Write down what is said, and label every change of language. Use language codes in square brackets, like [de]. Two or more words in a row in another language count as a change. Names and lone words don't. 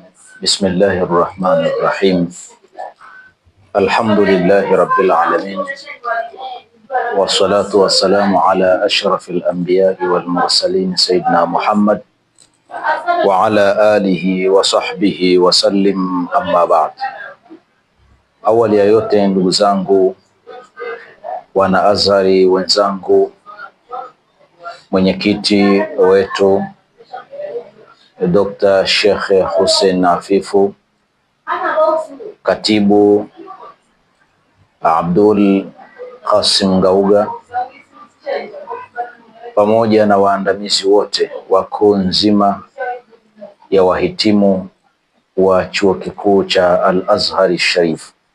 [ar] بسم الله الرحمن الرحيم. الحمد لله رب العالمين، والصلاة والسلام على أشرف الأنبياء والمرسلين سيدنا محمد وعلى آله وصحبه وسلم. أما بعد. [sw] Awali ya yote, ndugu zangu wana Azhari wenzangu, mwenyekiti wetu Dr. Sheikh Hussein Afifu, katibu Abdul Qasim Gauga, pamoja na waandamizi wote wa kuu nzima ya wahitimu wa chuo kikuu cha Al-Azhari Sharif.